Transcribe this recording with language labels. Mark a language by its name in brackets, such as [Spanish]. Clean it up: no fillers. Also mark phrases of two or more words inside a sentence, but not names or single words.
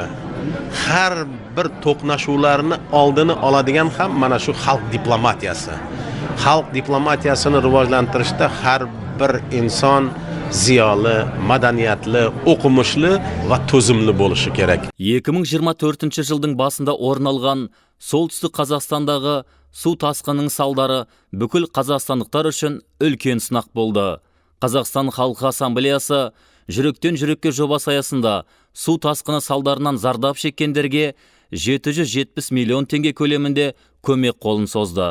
[Uzbek] Har bir to'qnashuvlarni oldini oladigan ham mana shu xalq diplomatiyasi. Xalq diplomatiyasini rivojlantirishda har bir inson ziyoli, madaniyatli, o'qimishli va to'zimli bo'lishi kerak. [Kazakh] 2024 жылдың басында орын алған солтүстік Қазақстандағы су тасқынының салдары бүкіл қазақстандықтар үшін үлкен сынақ болды. Қазақстан Халқы Ассамблеясы жүректен жүрекке жобасы аясында су тасқыны салдарынан зардап шеккендерге 770 миллион теңге көлемінде көмек қолын созды.